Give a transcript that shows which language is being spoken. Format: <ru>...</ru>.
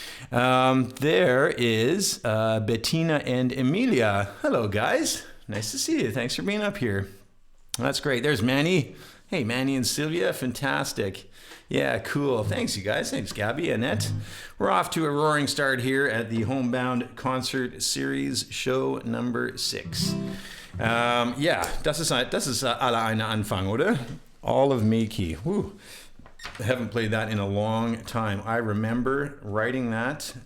<en>There is Bettina and Emilia. Hello, guys. Nice to see you. Thanks for being up here. That's great. There's Manny. Hey, Manny and Sylvia. Fantastic. Yeah, cool. Thanks, you guys. Thanks, Gabby, Annette. We're off to a roaring start here at the Homebound Concert Series, show number 6.</en> <de>Ja, das ist alle eine Anfang, oder?</de> <en>All of Makey. Woo. I haven't played that in a long time. I remember writing that.</en>